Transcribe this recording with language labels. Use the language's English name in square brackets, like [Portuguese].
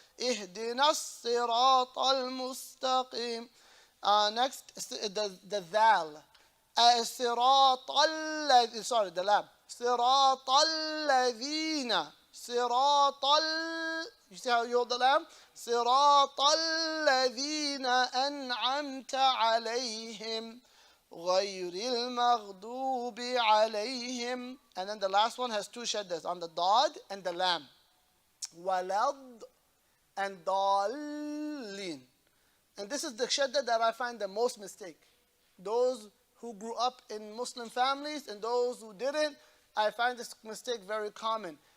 [Arabic] اهدنا الصراط المستقيم. [English] Next, the Zelle. [Arabic] صراط الذين, [English] sorry, the lam. [Arabic] صراط الذين. [English] صراط You see how you hold the lam? [Arabic] صراط الذين أنعمت عليهم غير المغضوب عليهم. [English] And then the last one has two shaddas on the dad and the lam. Walad and dalin. And this is the shadda that I find the most mistake. Those who grew up in Muslim families and those who didn't, I find this mistake very common.